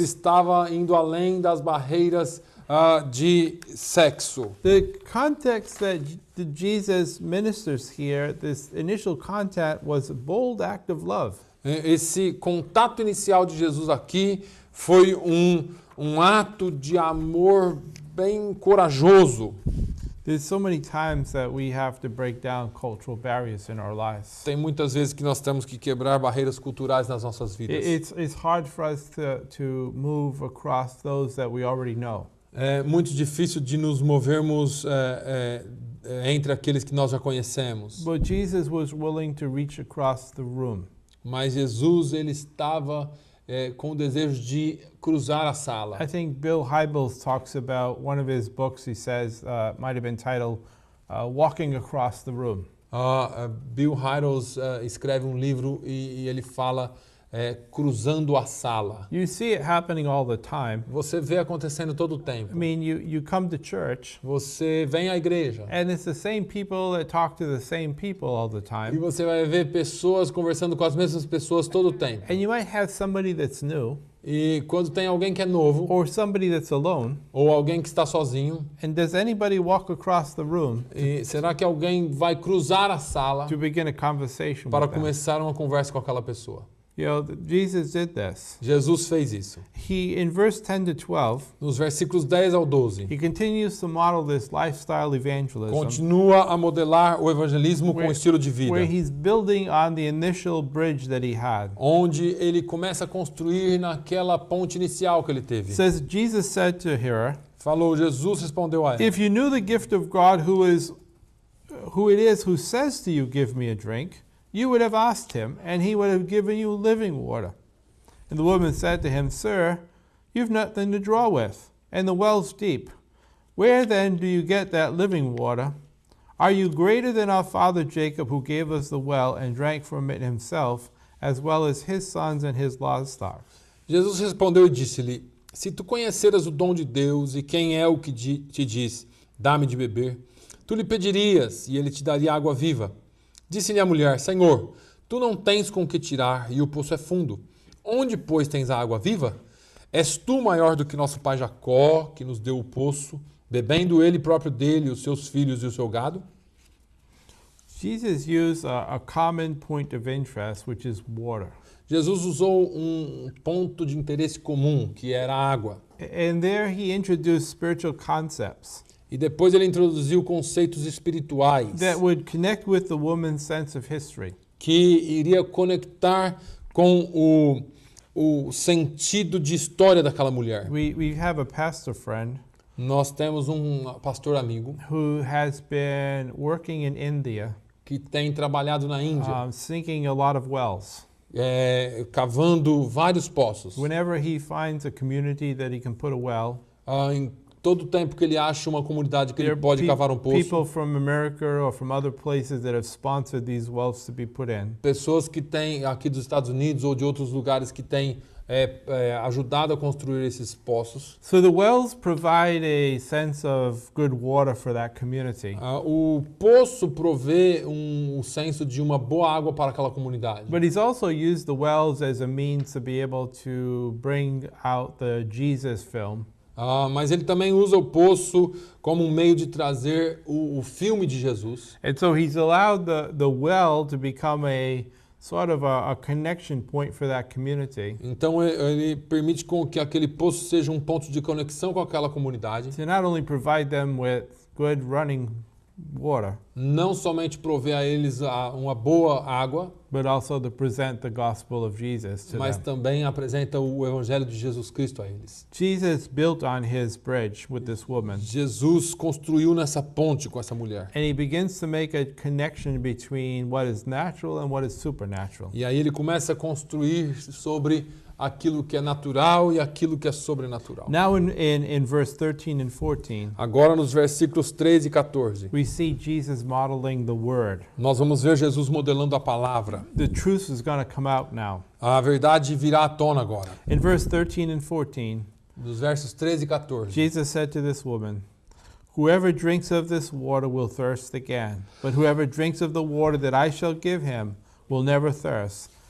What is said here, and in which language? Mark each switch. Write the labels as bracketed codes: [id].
[pt] estava indo além das barreiras de sexo. [en] The context that Jesus ministers here, this initial contact, was a bold act of love. [pt] Esse contato inicial de Jesus aqui foi um ato de amor bem corajoso. [en] There's so many times that we have to break down cultural barriers in our lives. [pt] Tem muitas vezes que nós temos que quebrar barreiras culturais nas nossas vidas. [en] It's hard for us to move across those that we already know. [pt] É muito difícil de nos movermos entre aqueles que nós já conhecemos. [en] But Jesus was willing to reach across the room. [pt] Mas Jesus, ele estava com o desejo de cruzar a sala. [en] I think Bill Hybels talks about one of his books. He says might have been titled "Walking Across the Room." [pt] Bill Hybels escreve um livro e ele fala cruzando a sala. [en] You see it happening all the time. [pt] Você vê acontecendo todo o tempo. [en] I mean, you come to church, [pt] Você vem à igreja [en] and it's the same people that talk to the same people all the [pt] e [en] time. [pt] você vai ver pessoas conversando com as mesmas pessoas todo o tempo. [en] And you might have somebody that's new, [pt] E quando tem alguém que é novo [en] or somebody that's alone. [pt] ou alguém que está sozinho, [en] And does anybody walk across the room [pt] e será que alguém vai cruzar a sala [en] to begin a conversation [pt] para [en] with them? [pt] começar uma conversa com aquela pessoa? [en] Jesus did this. [pt] Jesus fez isso. [en] In verse 10 to 12, [pt] Nos versículos 10 ao 12, [en] he continues to model this lifestyle evangelism [pt] continua a modelar o evangelismo com o estilo de vida, [en] where he's building on the initial bridge that he had. [pt] onde ele começa a construir naquela ponte inicial que ele [en] It [pt] teve. [en] says, Jesus said to her, [pt] Falou, Jesus respondeu a ela: [en] if you knew the gift of God who it is who says to you, give me a drink, you would have asked him, and he would have given you living water. And the woman said to him, Sir, you've nothing to draw with, and the well's deep. Where then do you get that living water? Are you greater than our father Jacob, who gave us the well and drank from it himself, as well as his sons and his livestock? [pt] Jesus respondeu e disse-lhe: Se tu conheceras o dom de Deus e quem é o que te diz, dá-me de beber, tu lhe pedirias e ele te daria água viva. Disse-lhe a mulher: Senhor, tu não tens com que tirar e o poço é fundo. Onde, pois, tens a água viva? És tu maior do que nosso pai Jacó, que nos deu o poço, bebendo ele próprio dele, os seus filhos e o seu gado? [en] Jesus used a common point of interest, which is water. [pt] Jesus usou um ponto de interesse comum, que era a água. [en] And there he introduced spiritual concepts [pt] E depois ele introduziu conceitos espirituais [en] that would connect with the woman's sense of history. [pt] que iria conectar com o sentido de história daquela mulher. [en] We have a pastor friend [pt] Nós temos um pastor amigo [en] who has been working in India, [pt] que tem trabalhado na Índia, [en] sinking a lot of wells. [pt] cavando vários poços. [en] Whenever he finds a community that he can put a well, [pt] Em todo tempo que ele acha uma comunidade que [en] there [pt] ele [en] are [pt] pode cavar um [en] people [pt] poço, [en] from America or from other places that have sponsored these wells to be put in. [pt] pessoas que têm aqui dos Estados Unidos ou de outros lugares que têm ajudado a construir esses poços. [en] So the wells provide a sense of good water for that community. [pt] O poço provê um senso de uma boa água para aquela comunidade. [en] But he's also used the wells as a means to be able to bring out the Jesus film. [pt] Mas ele também usa o poço como um meio de trazer o filme de Jesus. [en] And so he's allowed the well to become a sort of a connection point for that community. [pt] Então ele permite com que aquele poço seja um ponto de conexão com aquela comunidade. [en] To not only provide them with good running water, [pt] Não somente prover a eles uma boa água, [en] but also to present the gospel of Jesus to [pt] mas [en] them. [pt] também apresenta o evangelho de Jesus Cristo a eles. [en] Jesus built on his bridge with this woman, [pt] Jesus construiu nessa ponte com essa mulher. [en] and he begins to make a connection between what is natural and what is supernatural. [pt] E aí ele começa a construir sobre aquilo que é natural e aquilo que é sobrenatural. [en] Now in verse 13 and 14, [pt] Agora nos versículos 13 e 14, [en] we see Jesus modeling the word. [pt] nós vamos ver Jesus modelando a palavra. [en] The truth is going to come out now. [pt] A verdade virá à tona agora. [en] In verse 13 and 14, [pt] Nos versos 13 e 14. [en] Jesus said to this woman, Whoever drinks of this water will thirst again, but whoever drinks of the water that I shall give him will never thirst.